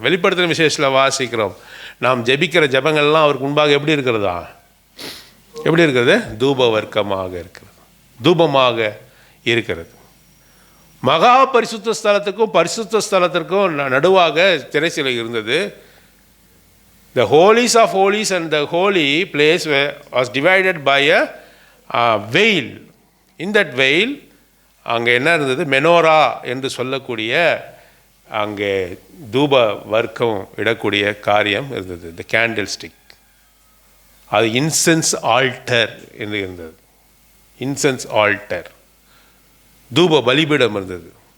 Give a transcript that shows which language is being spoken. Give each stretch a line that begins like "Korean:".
Tamil: வெளிப்படுத்தின விசேஷத்தில் வாசிக்கிறோம், நாம் ஜெபிக்கிற ஜெபங்கள்லாம் அவருக்கு முன்பாக எப்படி இருக்கிறதா? எப்படி இருக்கிறது? தூப வர்க்கமாக இருக்கிறது, தூபமாக இருக்கிறது. மகா பரிசுத்த ஸ்தலத்துக்கும் பரிசுத்த ஸ்தலத்திற்கும் நடுவாக திரைச்சிலை இருந்தது.
English: The holies of holies and the holy place was divided by a veil. In that veil
Tamil: அங்கே என்ன இருந்தது? மெனோரா என்று சொல்லக்கூடிய அங்கே தூப வர்க்கம் இடக்கூடிய காரியம் இருந்தது. த கேண்டில் ஸ்டிக், அது இன்சென்ஸ் ஆல்டர் என்று இருந்தது. இன்சென்ஸ் ஆல்டர், தூப பலிபீடம் இருந்தது.